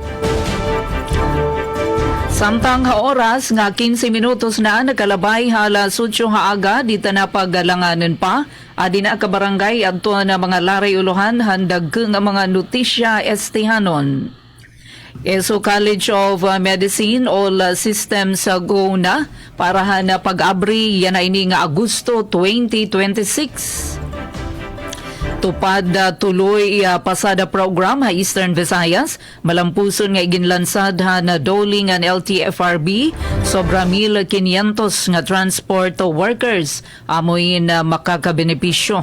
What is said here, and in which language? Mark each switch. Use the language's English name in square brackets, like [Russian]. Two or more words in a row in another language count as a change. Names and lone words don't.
[Waray] Samtang ha oras nga 15 minutos na nakalabay hala sutyo ha aga dito na paggalanganan pa adi na kabarangay adto na mga laray uluhan handag nga mga notisya estihanon. ESO [English] College of Medicine all systems go [Waray] na para na pag-abri yan na ini nga Agosto 2026. Tupad tuloy pasada program ha Eastern Visayas malampuson nga iginlansad ha na doling ang LTFRB sobra 1,500 nga [English] transport workers [Waray] amoy na makakabenepisyo.